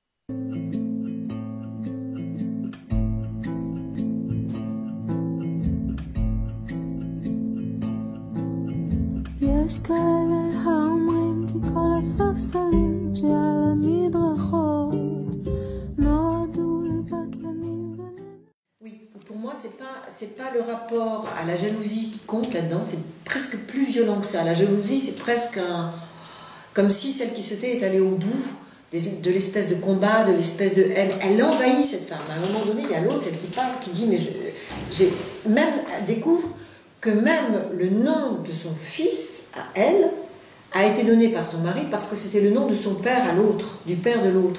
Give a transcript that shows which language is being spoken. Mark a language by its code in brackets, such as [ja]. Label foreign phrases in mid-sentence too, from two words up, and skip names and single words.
[he] יש כאלה האומרים כי כל הספסלים שעל המדרכות נועדו לבקלנים. [fr] Oui, pour moi, c'est pas le rapport à la jalousie qui compte là-dedans, c'est presque plus violent que ça. La jalousie, c'est presque comme si celle qui se tait est allée au bout de l'espèce de combat, de l'espèce de haine. Elle envahit cette femme. À un moment donné, il y a l'autre, celle qui parle, qui dit, mais elle découvre que même le nom de son fils, à elle, a été donné par son mari parce que c'était le nom de son père à l'autre, du père de l'autre.